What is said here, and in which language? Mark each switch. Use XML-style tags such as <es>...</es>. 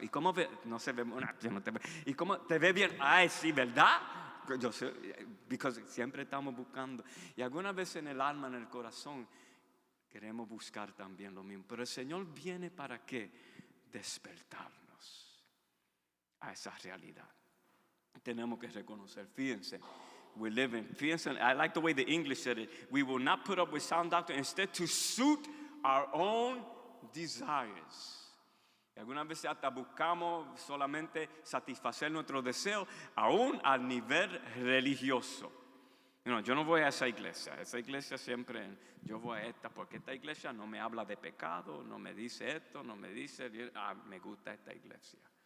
<es>¿Y cómo ve? No se ve, yo no te veo. ¿Y cómo te ve bien? Ay, sí, ¿verdad? Yo sé, porque siempre estamos buscando. Y algunas veces en el alma, en el corazón, queremos buscar también lo mismo. Pero el Señor viene ¿para qué? Despertarnos a esa realidad. Tenemos que reconocer, fíjense.</es> <en>We live in, fíjense, I like the way the English said it. We will not put up with sound doctrine, instead to suit our own desires.</en> <es>Y algunas veces hasta buscamos solamente satisfacer nuestros deseos, aún al nivel religioso. Yo no voy a esa iglesia siempre, yo voy a esta, porque esta iglesia no me habla de pecado, no me dice esto, no me dice, me gusta esta iglesia.</es>